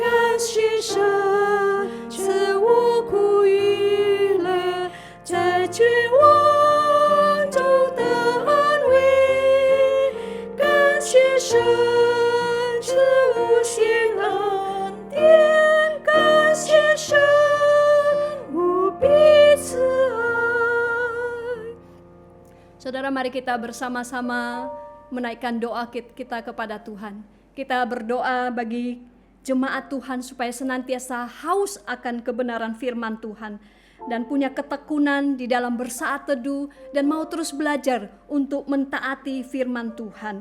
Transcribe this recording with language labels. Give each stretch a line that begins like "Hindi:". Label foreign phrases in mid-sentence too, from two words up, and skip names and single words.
Chinese: 谢神赐我苦与乐，在绝望中的安慰，感谢神赐无限恩典，感谢神无比慈爱。
Indonesian: Saudara, mari kita bersama-sama menaikkan doa kita kepada Tuhan. Kita berdoa bagi jemaat Tuhan supaya senantiasa haus akan kebenaran firman Tuhan dan punya ketekunan di dalam bersaat teduh dan mau terus belajar untuk mentaati firman Tuhan.